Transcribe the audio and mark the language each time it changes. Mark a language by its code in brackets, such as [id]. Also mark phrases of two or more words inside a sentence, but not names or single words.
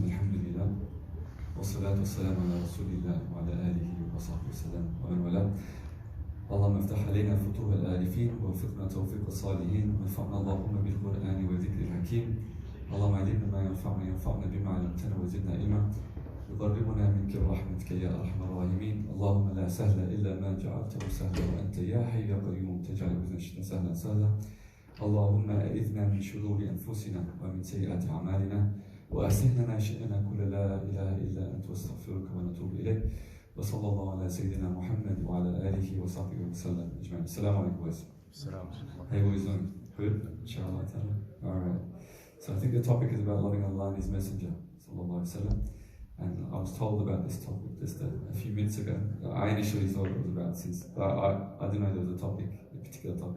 [ar] Elhamdülillah. والصلاة والسلام على رسول الله وعلى آله وصحبه وسلم ومن والاه. اللهم افتح علينا فتوح العارفين ووفقنا توفيق الصالحين وانفعنا اللهم بالقرآن والذكر الحكيم. اللهم علمنا ما ينفعنا بما علمتنا وزدنا علما. يقربنا منك برحمتك يا ارحم الراحمين اللهم لا سهل الا ما جعلته سهلا وانت يا حي يا قيوم تجعل اذن شئت سهلا سهلا اللهم اعذنا من شرور انفسنا ومن سيئات اعمالنا واصلح لنا شاننا كل لا اله الا انت واستغفرك ونتوب اليك وصلى الله على سيدنا محمد وعلى اله وصحبه وسلم اجمعين. السلام عليكم. [en] Hey boys, good? Inshallah. Alright. So I think the topic is about loving Allah and His Messenger, [ar] صلى الله عليه وسلم. [en] And I was told about this topic just a few minutes ago. I initially thought it was about I didn't know there was a particular topic.